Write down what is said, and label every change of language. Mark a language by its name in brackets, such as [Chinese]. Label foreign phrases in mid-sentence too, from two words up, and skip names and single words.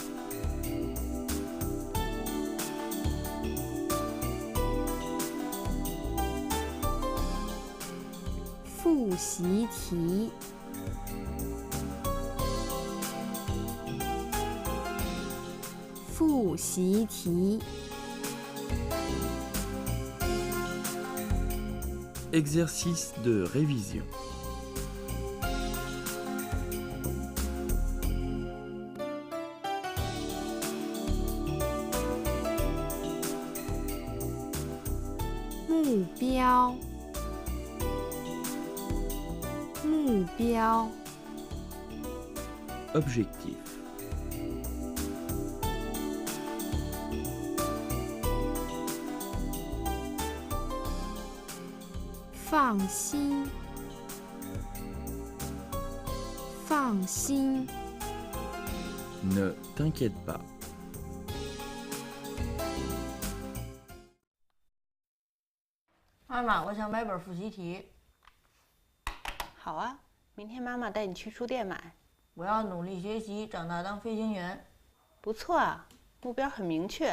[Chinese] 复习题，复习题. [French] Exercice de révision. [Chinese] 目标，目标. [French] Objectif. [Chinese] 放心，放心. [French] Ne t'inquiète pas. [Chinese] 妈妈，我想买本复习题，好啊，明天妈妈带你去书店买。我要努力学习，长大当飞行员。不错啊，目标很明确。